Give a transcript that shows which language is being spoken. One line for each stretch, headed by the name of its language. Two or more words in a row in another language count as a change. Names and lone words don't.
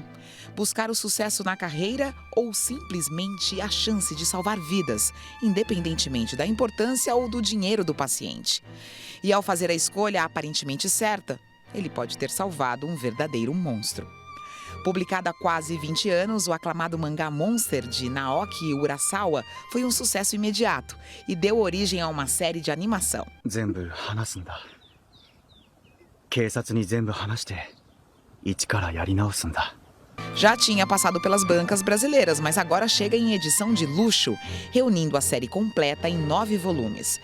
Portuguese: Buscar o sucesso na carreira ou simplesmente a chance de salvar vidas, independentemente da importância ou do dinheiro do paciente. E ao fazer a escolha aparentemente certa, ele pode ter salvado um verdadeiro monstro. Publicado há quase 20 anos, o aclamado mangá Monster, de Naoki Urasawa, foi um sucesso imediato e deu origem a uma série de animação.
Japanese: 全部話すんだ。警察に全部話して、一からやり直すんだ。
Portuguese: Já tinha passado pelas bancas brasileiras, mas agora chega em edição de luxo, reunindo a série completa em 9 volumes.